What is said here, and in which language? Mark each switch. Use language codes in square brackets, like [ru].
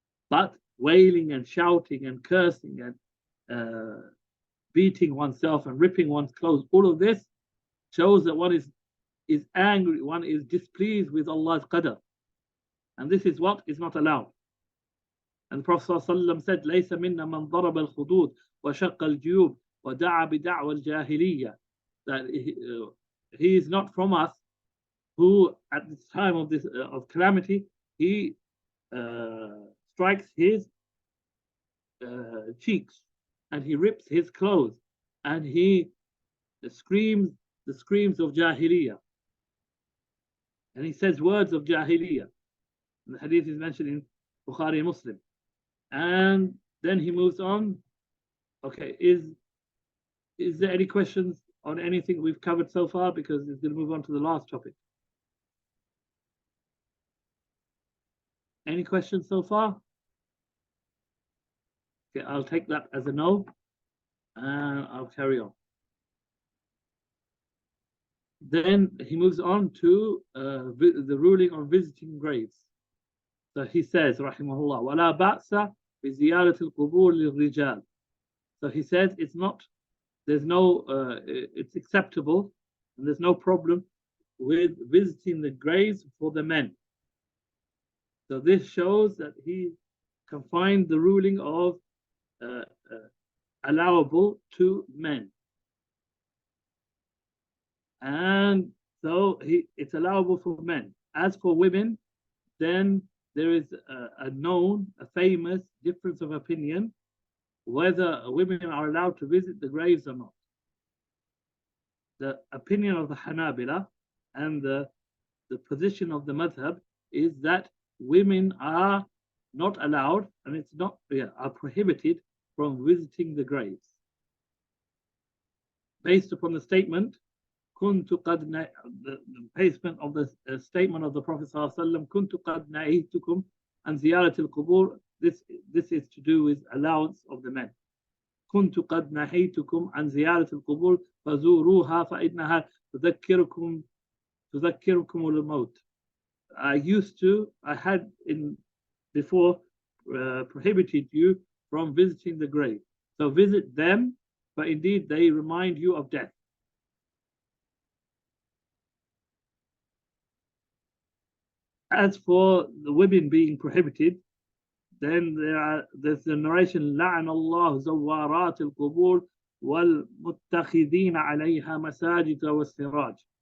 [en] But wailing and shouting and cursing and beating oneself and ripping one's clothes, all of this shows that one is angry, one is displeased with Allah's qadr. And this is what is not allowed. And the Prophet ﷺ said, [ar] لَيْسَ مِنَّا مَنْ ضَرَبَ الْخُدُودِ وَشَقَّ الْجُيُوبِ وَدَعَى بِدَعْوَى الْجَاهِلِيَّةِ. [en] That he is not from us who at this time of calamity, he strikes his cheeks and he rips his clothes and he screams the screams of Jahiliyyah. And he says words of Jahiliyyah. The hadith is mentioned in Bukhari and Muslim. And then he moves on. Okay, is there any questions on anything we've covered so far? Because it's going to move on to the last topic. Any questions so far? Okay, I'll take that as a no, and I'll carry on. Then he moves on to the ruling on visiting graves. So he says, [ar] rahimahullah, وَلَا بَأْسَ بِزِيَارَةِ الْقُبُورِ لِلرِّجَالِ. [en] So he says it's acceptable and there's no problem with visiting the graves for the men. So this shows that he confined the ruling of allowable to men. And so it's allowable for men. As for women, then there is a famous difference of opinion whether women are allowed to visit the graves or not. The opinion of the Hanabila and the position of the madhab is that women are not allowed, and are prohibited from visiting the graves. Based upon the statement, the basement of the statement of the Prophet ﷺ, [ar] كنت قد نهيتكم عن زيارة القبور. [en] This is to do with allowance of the men. [ar] كنت قد نهيتكم عن زيارة القبور فزوروها فإنها تذكركم الموت. [en] I had before prohibited you from visiting the grave. So visit them, but indeed they remind you of death. As for the women being prohibited, then there's the narration, [ar] لعن الله زوارات القبور والمتخذين عليها مساجد والسراج.